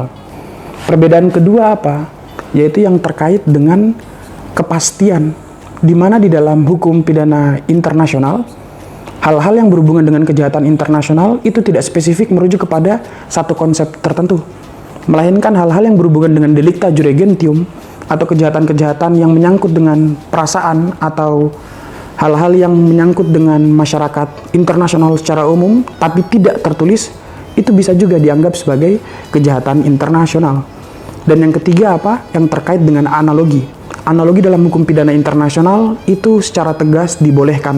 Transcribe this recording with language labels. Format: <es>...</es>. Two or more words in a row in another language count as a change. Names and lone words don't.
<id>Perbedaan kedua apa? Yaitu yang terkait dengan kepastian, di mana di dalam hukum pidana internasional, hal-hal yang berhubungan dengan kejahatan internasional itu tidak spesifik merujuk kepada satu konsep tertentu, melainkan hal-hal yang berhubungan dengan</id> <la>delicta jure gentium</la> <id>atau kejahatan-kejahatan yang menyangkut dengan perasaan atau hal-hal yang menyangkut dengan masyarakat internasional secara umum tapi tidak tertulis, itu bisa juga dianggap sebagai kejahatan internasional. Dan yang ketiga apa? Yang terkait dengan analogi. Analogi dalam hukum pidana internasional itu secara tegas dibolehkan.</id>